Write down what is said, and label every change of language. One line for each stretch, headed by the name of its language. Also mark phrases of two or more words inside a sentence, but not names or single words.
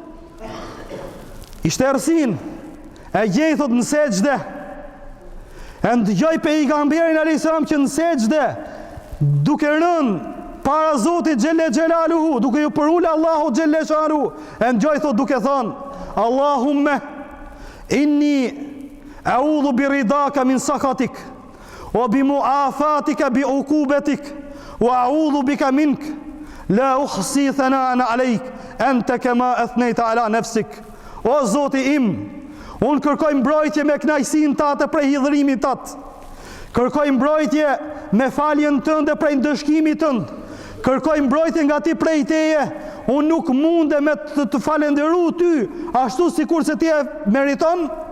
Albanian: ishte errësin, e gjej, thot, në sejdë, e ndëgjoj pejgamberin
Arabic: عليه السلام
Albanian: që në sejdë, duke rënë para Zotit xhelle xhelaluhu, duke ju përul Allahu xhelle shanuhu, e ndëgjoj, thot, duke thënë:
Arabic: "اللهم إني أعوذ برضاك من سخطك وبمعافاتك من عقوبتك وأعوذ بك منك لا أحصي ثناء عليك أنت كما أثنيت على نفسك."
Albanian: O Zoti im, unë kërkoj mbrojtje me kënaqësinë tate prej hidhërimit tat. Kërkoj mbrojtje me faljen tënde prej ndëshkimit tënd. Kërkoj mbrojtje nga ti prej teje. Unë nuk munde me të falenderu ty ashtu sikur se ti e meriton.